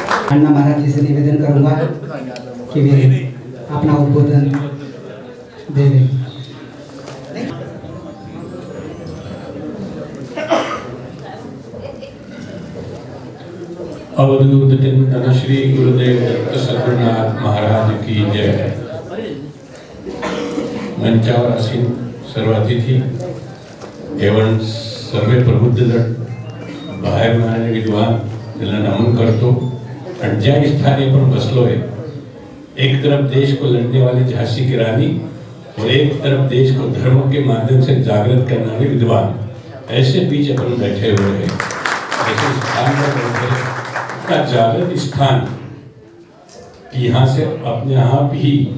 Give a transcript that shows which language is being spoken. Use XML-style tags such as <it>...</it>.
<hi>अण्णा महाराज जी से निवेदन करूंगा कि वे अपना उद्बोधन दे दें। अवधूत चिंतन श्री गुरुदेव दत्त सद्गुरुनाथ महाराज की जय।</hi> <mr>मंचावर आसीन सर्व अतिथी एवं सर्व प्रबुद्ध गट, बाहेर राहणारे विद्वान त्यांना नमन करतो। आणि ज्या स्थानी आपण बसलोय,</mr> <hi>एक तरफ देश को लड़ने वाली झांसी की रानी और एक तरफ देश को धर्म के माध्यम से जागृत करने वाले विद्वान, ऐसे बीच अपन बैठे हुए हैं। ऐसे स्थान पर बैठे का जागृत स्थान, यहाँ से अपने आप ही</hi>